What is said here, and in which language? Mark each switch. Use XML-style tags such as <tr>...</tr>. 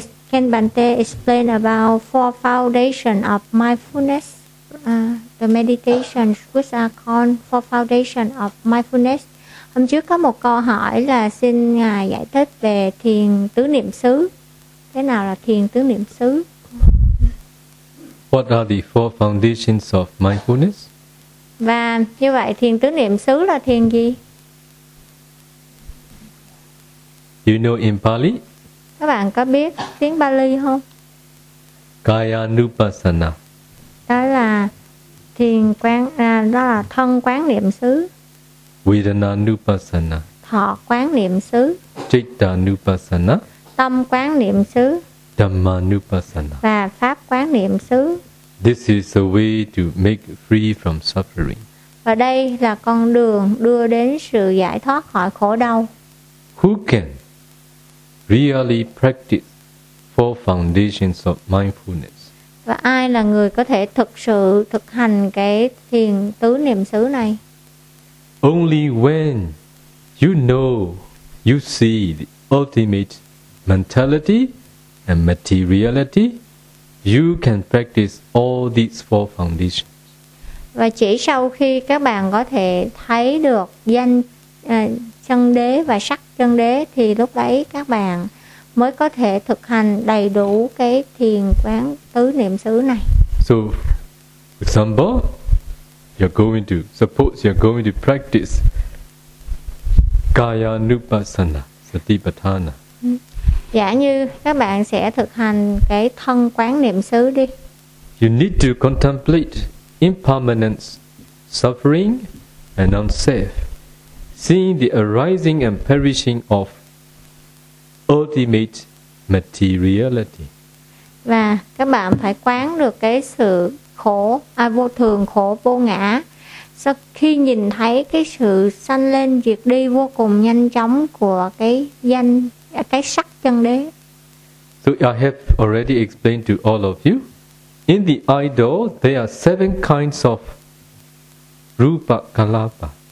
<en>Can Bante explain about four foundations of mindfulness? The meditation, which are called four foundations of mindfulness.</en> <vi>Hôm trước có một câu hỏi là xin Ngài giải thích về thiền tứ niệm xứ. Thế nào là thiền tứ niệm xứ?</vi> <en>What are the four foundations of mindfulness?</en> <vi>Và như vậy thiền tứ niệm xứ là thiền gì?</vi> <en>You know in Pali?</en> <vi>Các bạn có biết tiếng Pali không?</vi> <pi>Kayanupassana.</pi> <vi>Đó là thiền quán, đó là thân quán niệm xứ.</vi> <pi>Vedananupassana.</pi> <vi>Thọ quán niệm xứ.</vi> <pi>Cittanupassana.</pi> <vi>Tâm quán niệm xứ.</vi> <pi>Dhammanupassana.</pi> <vi>Và pháp quán niệm xứ.</vi> <en>This is a way to make free from suffering.</en> <vi>Và đây là con đường đưa đến sự giải thoát khỏi khổ đau.</vi> <en>Who can really practice four foundations of mindfulness?</en> <vi>Và ai là người có thể thực sự thực hành cái thiền tứ niệm xứ này?</vi> <en>Only when you know, you see the ultimate mentality and materiality, you can practice all these four foundations.</en> <vi>Và chỉ sau khi các bạn có thể thấy được danh chân đế và sắc chân đế thì lúc đấy các bạn mới có thể thực hành đầy đủ cái thiền quán tứ niệm xứ này.</vi> <en>So, example, you're going to, suppose you're going to practice Kayanupassana, Satipatthana.</en> <vi>Giả như các bạn sẽ thực hành cái thân quán niệm xứ đi.</vi> <en>You need to contemplate impermanence, suffering and unself, seeing the arising and perishing of ultimate materiality.</en> <vi>Và các bạn phải quán được cái sự khổ, à, vô thường, khổ, vô ngã. Sau khi nhìn thấy cái sự sanh lên, diệt đi vô cùng nhanh chóng của cái danh, cái sắc chân đế.</vi> <en>So I have already explained to all of you, in the idol, there are seven kinds of rupa kalapa.</en>